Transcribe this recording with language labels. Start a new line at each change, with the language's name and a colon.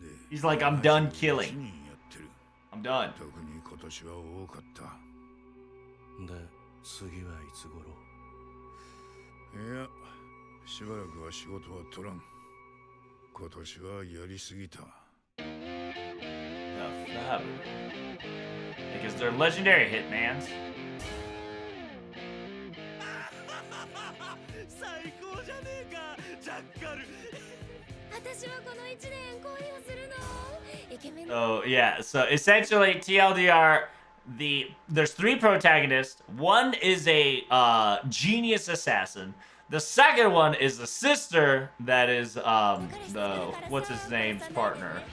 English: He's like, I'm done killing. I'm done.
Japanese: 今年は多かったで次はいつ頃いやしばらくは仕事は取らん今年はやりすぎた
English: Because they're legendary hitmans.
Japanese: 最高じゃねえかジャッカル私はこの1年恋をするの。イケメン。
English: Oh yeah, so essentially TLDR, there's 3 protagonists. One is a genius assassin. The second one is the sister that is the what's his name's partner.